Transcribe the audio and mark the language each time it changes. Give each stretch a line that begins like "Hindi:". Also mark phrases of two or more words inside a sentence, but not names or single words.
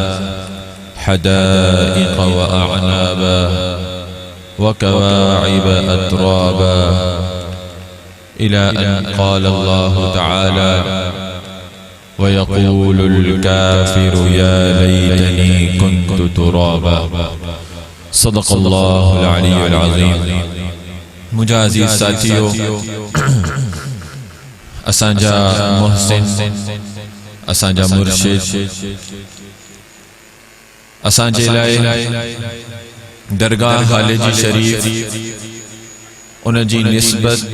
Arabic: حدائق وأعنابا وكواعب أترابا إلى أن قال الله تعالى ويقول الكافر يا ليتني كنت ترابا. صدق الله العلي العظيم.
Sindhi: मुझा अज़ीज़ साथियो, असांजा मुहसिन, असांजा मुर्शिद, असांजे लाइ दरगाह खालिजी शरीफ उनजी निस्बत